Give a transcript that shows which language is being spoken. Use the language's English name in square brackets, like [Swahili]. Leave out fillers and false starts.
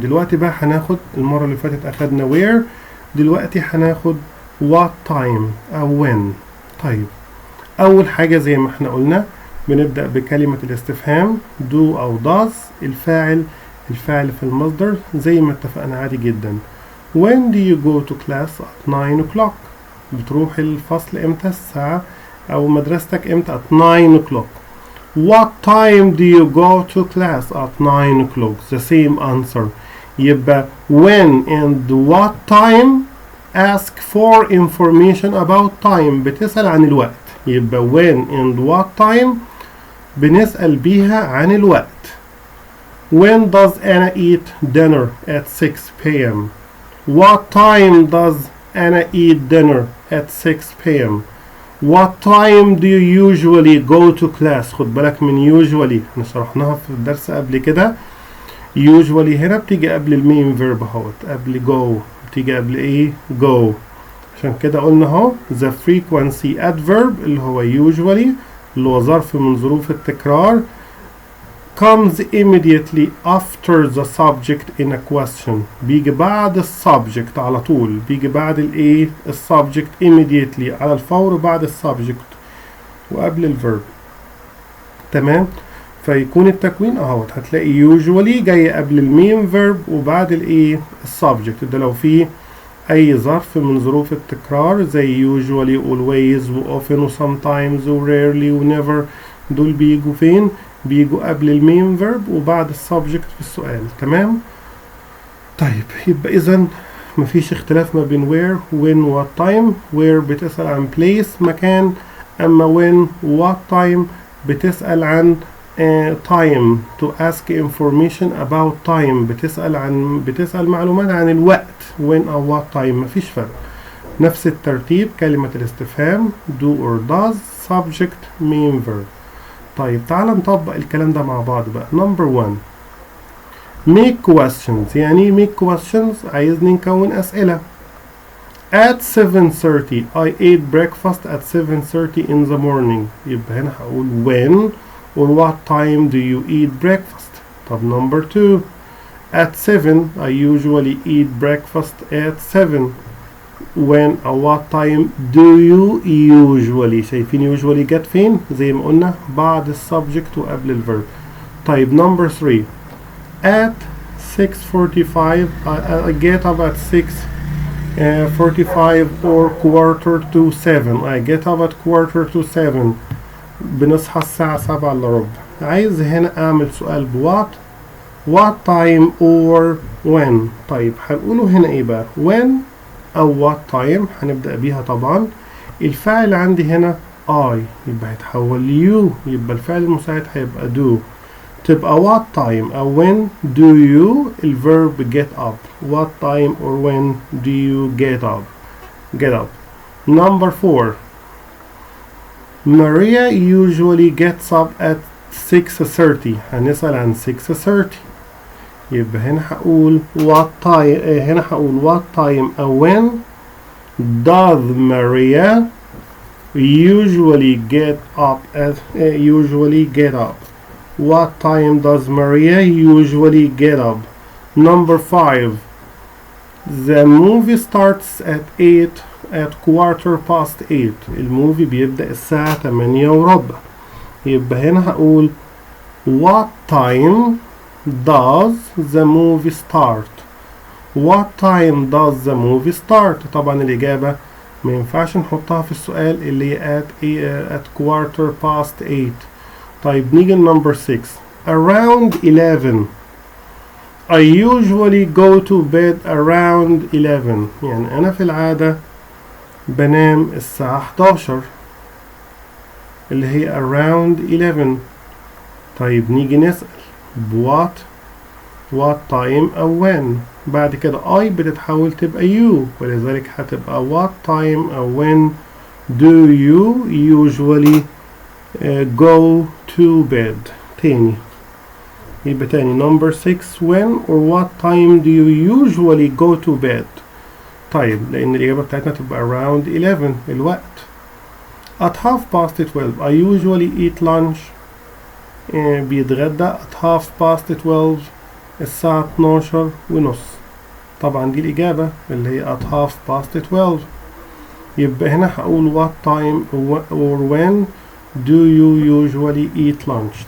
[Arabic] دلوقتي بقى هناخد، المرة اللي فاتت أخدنا where، دلوقتي هناخد [English] what time [Arabic] أو when. طيب أول حاجة زي ما احنا قلنا بنبدأ بكلمة الاستفهام do أو does. الفاعل في المصدر زي ما اتفقنا عادي جدا. [English] when do you go to class at 9 o'clock؟ [Arabic] بتروح الفصل امتى؟ الساعة أو مدرستك امتى؟ [English] at 9 o'clock. what time do you go to class at 9 o'clock؟ the same answer. يبقى when and what time ask for information about time، [Arabic] بتسأل عن الوقت. يبقى [English] when and what time [Arabic] بنسأل بيها عن الوقت. [English] when does Anna eat dinner at 6 p.m.؟ what time does Anna eat dinner at 6 p.m.؟ what time do you usually go to class؟ [Arabic] خد بالك من [English] usually، [Arabic] احنا شرحناها في الدرس قبل كده. usually هنا بتيجي قبل المين verb اهوت، قبل go، بتيجي قبل ايه؟ go. عشان كده قلنا اهو [English] the frequency adverb [Arabic] اللي هو usually اللي هو ظرف من ظروف التكرار [English] comes immediately after the subject in a question. [Arabic] بيجي بعد السبجكت على طول، بيجي بعد الايه؟ السبجكت immediately، على الفور بعد السبجكت وقبل الفيرب. تمام؟ فيكون التكوين اهوت، هتلاقي usually جاي قبل المين فيرب وبعد الايه؟ السبجكت. ده لو في اي ظرف من ظروف التكرار زي usually always و often و sometimes و rarely و never، دول بيجوا فين؟ بيجوا قبل المين فيرب وبعد السبجكت في السؤال. تمام؟ طيب يبقى اذا مفيش اختلاف ما بين [English] where when what time. where [Arabic] بتسأل عن [English] place مكان، اما when what time بتسأل عن time to ask information about time، [Arabic] بتسأل معلومات عن الوقت [English] when أو what time. [Arabic] مفيش فرق، نفس الترتيب. كلمة الاستفهام [English] do or does subject main verb. [Arabic] طيب تعال نطبق الكلام ده مع بعض بقى. [English] number 1. make questions. [Arabic] يعني [English] make questions [Arabic] عايزني نكون أسئلة. [English] At 7:30 I ate breakfast at 7:30 in the morning. [Arabic] يبقى هنا هقول [English] when or what time do you eat breakfast. طب number 2 at 7 I usually eat breakfast at 7. when or what time do you usually. [Arabic] شايفين usually جت فين؟ زي ما قلنا بعد السبجكت وقبل الفيرب. [English] طيب number 3 at 6:45 I get up at 6:45 or 6:45. I get up at 6:45. [Arabic] بنصحى الساعة 7:15. عايز هنا أعمل سؤال بوات [English] what time or when. [Arabic] طيب هنقوله هنا إيه بقى؟ when أو [English] what time [Arabic] هنبدأ بيها طبعا. الفاعل عندي هنا I يبقى هيتحول you، يبقى الفعل المساعد هيبقى do. [English] تبقى what time أو when do you الverb get up. what time or when do you get up. get up. number 4 Maria usually gets up at 6:30. [Arabic] هنسأل عن 6:30. يبقى هنا هقول [English] what time [Arabic] هنا هقول [English] what time أو when does Maria usually get up at usually get up. what time does Maria usually get up. number 5 the movie starts at 8:15. [Arabic] الموفي بيبدأ الساعة 8:15. يبقى هنا هقول [English] what time does the movie start. what time does the movie start. [Arabic] طبعا الإجابة ما ينفعش نحطها في السؤال اللي هي [English] at 8:15. [Arabic] طيب نيجي [English] number 6 around 11 I usually go to bed around 11. [Arabic] يعني أنا في العادة بنام الساعة 11 اللي هي [English] around 11. [Arabic] طيب نيجي نسأل [English] what time [Arabic] أو when. بعد كده [English] I بتتحول تبقى you، [Arabic] ولذلك هتبقى [English] what time أو when do you usually go to bed. [Arabic] تاني يبقى تاني [English] number 6 when or what time do you usually go to bed. [Arabic] طيب لأن الإجابة بتاعتنا تبقى [English] around 11 [Arabic] الوقت. [English] at 12:30 I usually eat lunch. [Arabic] بيتغدى [English] at 12:30 [Arabic] الساعة 12:30. طبعا دي الإجابة اللي هي [English] at 12:30. [Arabic] يبقى هنا هقول [English] what time or when do you usually eat lunch.